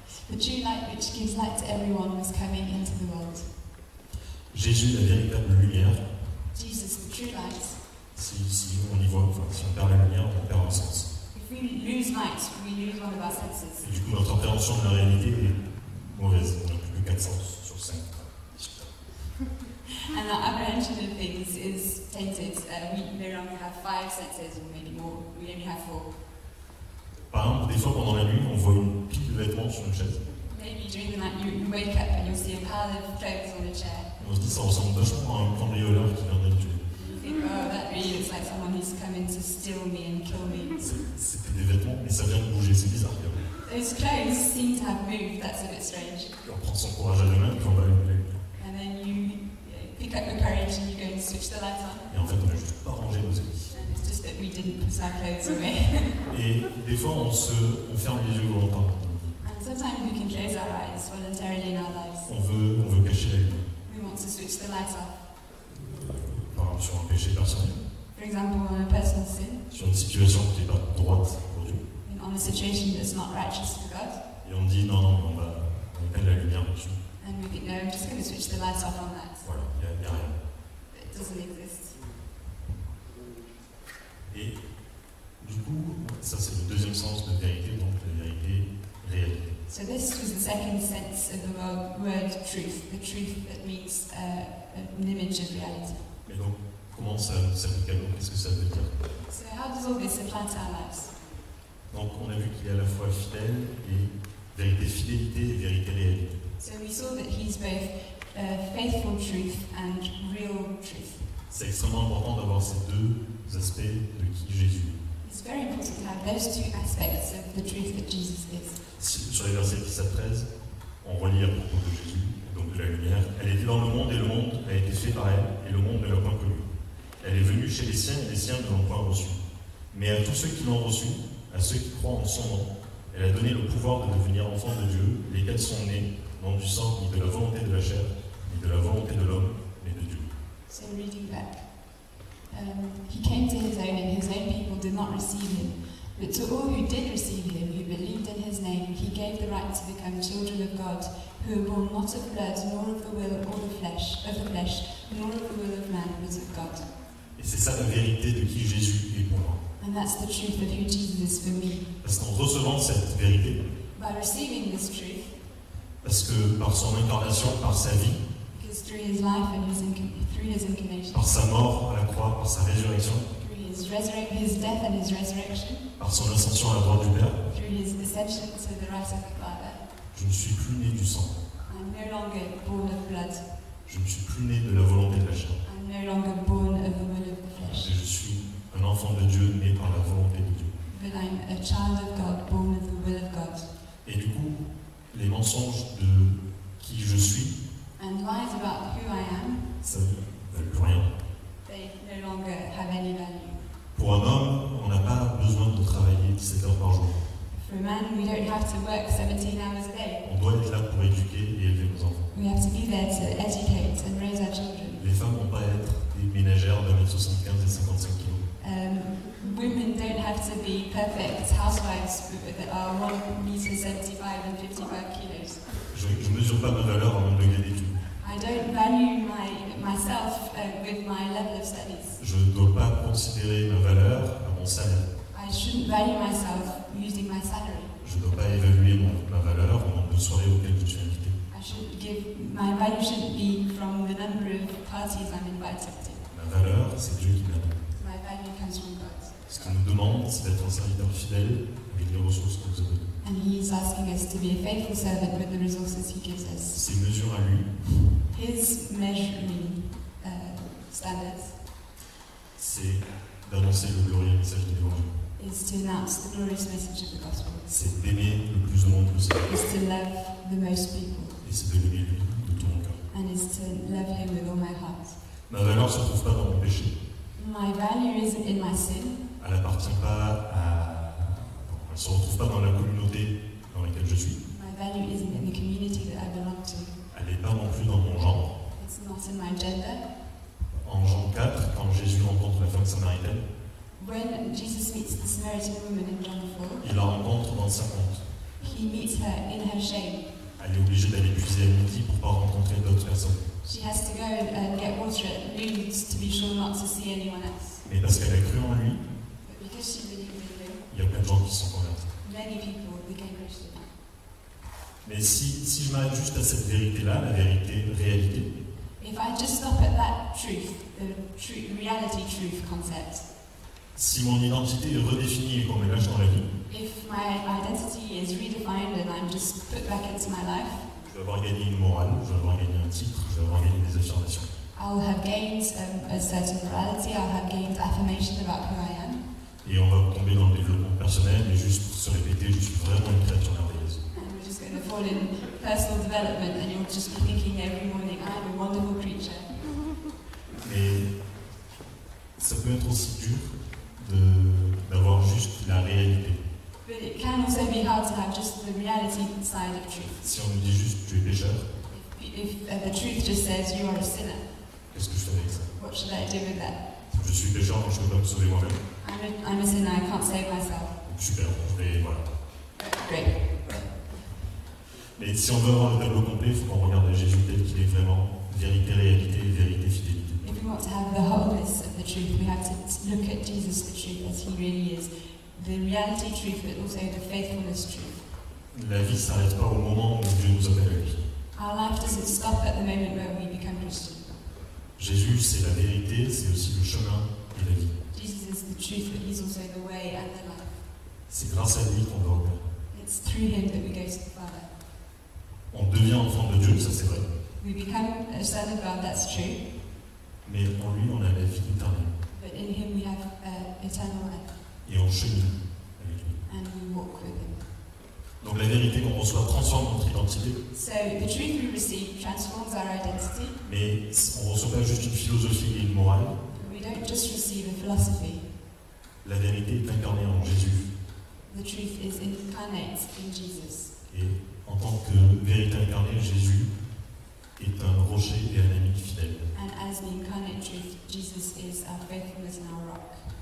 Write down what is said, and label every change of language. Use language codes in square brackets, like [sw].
[en] The true light which gives light to everyone was coming into the world. [fr] Jésus, la véritable lumière. [en] Jesus, the true light. [fr] Si on y voit, si on perd la lumière, on perd le sens. [en] If we lose light, we lose one of our senses. [fr] Et du coup, notre appréhension de la réalité est mauvaise. On n'a plus que 4 sens sur 5. [en] And our apprehension of things is tainted. We no longer have 5 senses, or maybe more. We only have 4. [fr] Par exemple, des fois pendant la nuit, on voit une pile de vêtements sur une chaise. [en] Maybe during the night you wake up and you'll see a pile of clothes on a chair. [fr] Et on se dit ça ressemble vachement à un cambrioleur qui vient d'être tué. [en] You think, oh, that really looks like someone who's come in to steal me and kill me. [fr] C'était des vêtements, mais ça vient de bouger, c'est bizarre. [en] Those clothes seem to have moved. That's a bit strange. [fr] Et on prend son courage à deux mains, puis on va allumer. [en] And then you pick up your courage and you go and switch the light on. [fr] Et en fait, on n'a juste pas rangé nos habits. [en] And it's just that we didn't put our clothes away. [fr] Et des fois, on ferme les yeux volontairement. [en] And sometimes we can close our eyes voluntarily in our lives. [fr] On veut cacher la lumière. [en] We want to switch the light off. [fr] Par exemple, sur un péché personnel. [en] For example, on a personal sin, [fr] Sur une situation qui n'est pas droite pour Dieu. [en] on a situation that's not righteous for God. [fr] Et on dit non, on éteint la lumière dessus. [en] And we think, no, I'm just going to switch the light off on that. [fr] Voilà, il n'y a rien. [en] But it doesn't exist. [fr] Et du coup, ça c'est le deuxième sens de vérité, donc la vérité réelle. [en] So this was the second sense of the word truth, the truth that means an image of reality. [fr] Mais donc, comment ça s'applique à nous? Qu'est-ce que ça veut dire? [en] So how does all this apply to our lives? [fr] Donc on a vu qu'il est à la fois fidèle et vérité, fidélité et vérité réalité. [en] So we saw that he's both faithful truth and real truth. [fr] C'est extrêmement important d'avoir ces deux aspects de qui Jésus est. [en] It's very important to have those two aspects of the truth that Jesus is. [fr] Sur les versets 10 à 13, on relit à propos de Jésus, donc de la lumière. Elle était dans le monde et le monde a été fait par elle, et le monde ne l'a point connue. Elle est venue chez les siens et les siens ne l'ont point reçue. Mais à tous ceux qui l'ont reçue, à ceux qui croient en son nom, elle a donné le pouvoir de devenir enfants de Dieu, lesquels sont nés, non du sang, ni de la volonté de la chair, ni de la volonté de l'homme, mais de Dieu. [en] So reading back. He came to his own, and his own people did not receive him. But to all who did receive him, who believed in his name, he gave the right to become children of God, who were born not of blood, nor of the will or the flesh, nor of the will of man, but of God. [fr] Et c'est ça la vérité de qui Jésus est pour moi. [en] And that's the truth of who Jesus is for me. [fr] Parce qu'en recevant cette vérité, [en] By receiving this truth, [fr] parce que par son incarnation, par sa vie, [en] because through his life and through his incarnation, [fr] par sa mort à la croix, par sa résurrection, [en] through his death and his resurrection, [fr] par son ascension à la droite du Père, [en] through his ascension to the right of the Father, [fr] je ne suis plus né du sang. [en] I'm no longer born of blood. [fr] Je ne suis plus né de la volonté de la chair. [en] I'm no longer born of the will of the flesh. [fr] Je suis un enfant de Dieu né par la volonté de Dieu. [en] But I'm a child of God, born of the will of God. [fr] Et du coup, les mensonges de qui je suis, [en] And lies about who I am, [fr] ça ne veut plus rien. [en] they no longer have any value. [fr] Pour un homme, on n'a pas besoin de travailler 17 heures par jour. [en] For For a man, we don't have to work 17 hours a day. [fr] On doit être là pour éduquer et élever nos enfants. [en] We have to be there to educate and raise our children. [fr] Les femmes n'ont pas à être des ménagères d'1m75 et 55 kg. [en] Women don't have to be perfect housewives that are 1 meter 75 and 55 kilos. [fr] Je ne mesure pas ma valeur en même degré d'études. [en] I don't value myself with my level of studies. [fr] Je ne dois pas considérer ma valeur à mon salaire. [en] I shouldn't value myself using my salary. [fr] Je ne dois pas évaluer ma valeur au nombre de soirées auxquelles je suis invité. [en] My value shouldn't be from the number of parties I'm invited to. [fr] Ma valeur, c'est Dieu qui me la donne. [en] My value comes from God. [fr] Ce qu'il nous demande, c'est d'être un serviteur fidèle avec les ressources qu'on nous a données. [en] And He's asking us to be a faithful servant with the resources He gives us. [fr] Ses mesures à lui, [en] His measuring standards [fr] c'est d'annoncer le glorieux message de l'Évangile. [en] is to announce the glorious message of the gospel. [fr] C'est d'aimer le plus de monde possible. [en] Is to love the most people. [fr] Et c'est de l'aimer lui de tout mon cœur. [en] And is to love Him with all my heart. [fr] Ma valeur ne se trouve pas dans mon péché. [en] My value isn't in my sin. [fr] Elle n'appartient pas à... Elle ne se retrouve pas dans la communauté dans laquelle je suis. [en] My value isn't in the community that I belong to. [fr] Elle n'est pas non plus dans mon genre. [en] It's not in my gender. [fr] En Jean 4, quand Jésus rencontre la femme samaritaine, [en] When Jesus meets the Samaritan woman in John 4, [fr] il la rencontre dans sa honte. [en] He meets her in her shame. [fr] Elle est obligée d'aller puiser à midi pour ne pas rencontrer d'autres personnes. [en] She has to go and get water at noon to be sure not to see anyone else. [fr] Mais parce qu'elle a cru en lui, [en] But because she believed in Him, [fr] il y a plein de gens qui se sont convertis. [en] many people became Christian. [fr] Mais si je m'arrête juste à cette vérité-là, la vérité, réalité, [en] If I just stop at that truth, the reality truth concept, [fr] si mon identité est redéfinie et qu'on me lâche dans la vie, [en] if my identity is redefined and I'm just put back into my life, [fr] je vais avoir gagné une morale, je vais avoir gagné un titre, je vais avoir gagné des affirmations. [en] I'll have gained a certain morality, I'll have gained affirmation about who I am, [fr] Et on va tomber dans le développement personnel et juste se répéter, je suis vraiment une créature merveilleuse. [en] and we're just going to fall in personal development and you'll just be thinking every morning, I'm a wonderful creature. [fr] Mais ça peut être aussi dur d'avoir juste la réalité. [en] But it can also be hard to have just the reality side of truth. [fr] Si on nous dit juste tu es pécheur, [en] If the truth just says you are a sinner, [fr] qu'est-ce que je fais avec ça? [en] what should I do with that? [fr] Je suis pécheur, donc je ne peux pas me sauver moi-même. [en] I'm a sinner, I can't save myself. [fr] Donc super, je vais, voilà. [en] Great. [fr] Mais si on veut avoir le tableau complet, il faut qu'on regarde Jésus tel qu'il est vraiment, vérité, réalité, vérité, fidélité. [en] If we want to have the wholeness of the truth, we have to look at Jesus, the truth, as He really is. The reality truth, but also the faithfulness truth. [fr] La vie ne s'arrête pas au moment où Dieu nous appelle à lui. [en] Our life doesn't stop at the moment where we become Christian. [fr] Jésus, c'est la vérité, c'est aussi le chemin et la vie. [en] Jesus is the truth, but He's also the way and the life. [fr] C'est grâce à lui qu'on va au Père. [en] It's through Him that we go to the Father. [fr] On devient enfant de Dieu, ça c'est vrai. [en] We become a son of God, that's true. [fr] Mais en lui, on a la vie éternelle. [en] But in Him we have eternal life. [fr] Et on chemine avec lui. [en] And we walk with Him. [fr] Donc la vérité qu'on reçoit transforme notre identité. [en] So the truth we receive transforms our identity. [fr] Mais on ne reçoit pas juste une philosophie et une morale. [en] We don't just receive a philosophy. [fr] La vérité est incarnée en Jésus. [en] The truth is incarnate in Jesus. [fr] Et en tant que vérité incarnée, Jésus est un rocher et un ami fidèle. [en] And as the incarnate truth, Jesus is our faithfulness and our rock.